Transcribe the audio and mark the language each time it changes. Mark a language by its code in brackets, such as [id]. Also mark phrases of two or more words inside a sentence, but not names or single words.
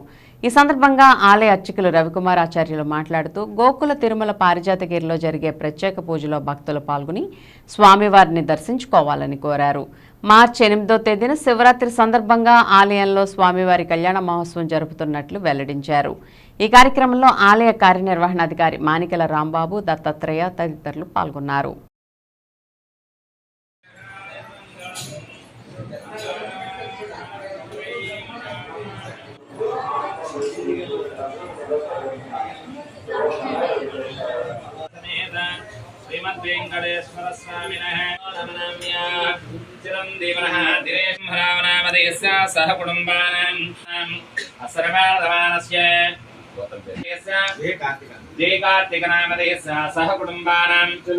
[te] ఈ సందర్భంగా ఆలయ అర్చకులు రవికుమార్ ఆచార్యులు మాట్లాడుతూ గోకుల తిరుమల పారిజాతగిరిలో జరిగే ప్రత్యేక పూజలో భక్తులు పాల్గొని స్వామివారిని దర్శించుకోవాలని కోరారు. మార్చి 8వ తేదీన శివరాత్రి సందర్భంగా ఆలయంలో స్వామివారి కళ్యాణ మహోత్సవం జరుపుతున్నట్లు వెల్లడించారు. ఈ కార్యక్రమంలో ఆలయ కార్యనిర్వహణాధికారి మానికల రాంబాబు, దత్తాత్రేయ తదితరులు పాల్గొన్నారు. [sa] श्रीमद्वेंकटेश्वर स्वामिनः चिरंजीवनः दिनेशमहारावनामदेस्य सह कुटुंबानाम् असर्वाधमानस्य जयकार्तिकनामदेस्य सह कुटुंबानाम्